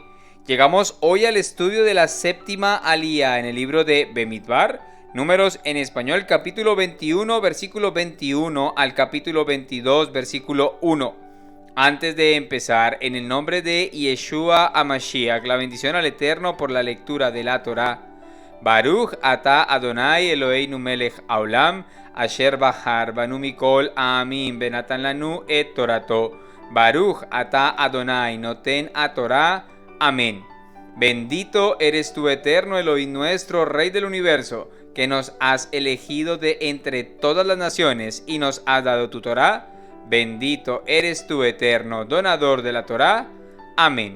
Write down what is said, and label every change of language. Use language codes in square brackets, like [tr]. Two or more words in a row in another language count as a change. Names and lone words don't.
[es] Llegamos hoy al estudio de la séptima aliyá en el libro de Bemidbar, números en español, capítulo 21, versículo 21 al capítulo 22, versículo 1. Antes de empezar, en el nombre de Yeshua HaMashiach, la bendición al Eterno por la lectura de la Torá. [he] ברוך אתה אדוני אלוהינו מלך העולם, אשר בחר בנו מכל עמים ונתן לנו את תורתו. ברוך אתה אדוני נותן התורה. אמן. [es] Bendito eres tú, Eterno Elohim nuestro, Rey del universo, que nos has elegido de entre todas las naciones y nos has dado tu Torá. Bendito eres tú, Eterno, donador de la Torá. Amén.